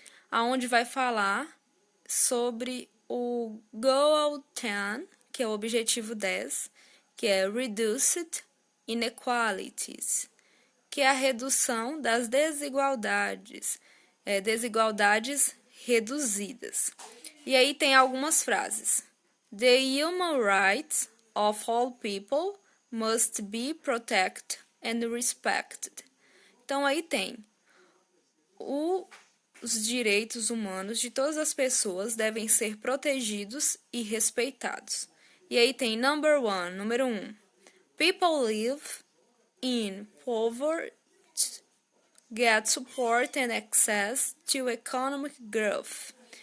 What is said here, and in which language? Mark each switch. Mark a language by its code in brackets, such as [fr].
[pt] aonde vai falar sobre o Goal 10, que é o objetivo 10, que é Reduced Inequalities, que é a redução das desigualdades, desigualdades reduzidas. E aí tem algumas frases. [en] The human rights of all people must be protected and respected. [pt] Então aí tem os direitos humanos de todas as pessoas devem ser protegidos e respeitados. E aí tem número 1. [en] People live in poverty get support and access to economic growth.